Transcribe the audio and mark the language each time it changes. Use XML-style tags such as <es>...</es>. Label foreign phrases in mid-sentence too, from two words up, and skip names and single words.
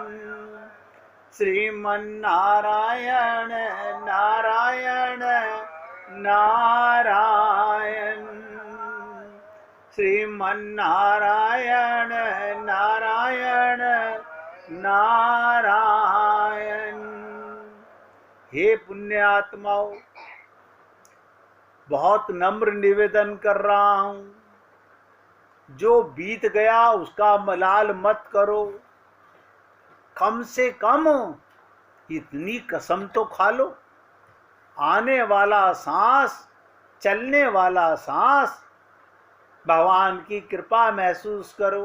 <hi>श्रीमन्नारायण नारायण नारायण। श्रीमन्नारायण नारायण नारायण। हे पुण्यात्माओं, बहुत नम्र निवेदन कर रहा हूं, जो बीत गया उसका मलाल मत करो। कम से कम इतनी कसम तो खा लो, आने वाला सांस, चलने वाला सांस भगवान की कृपा महसूस करो।</hi>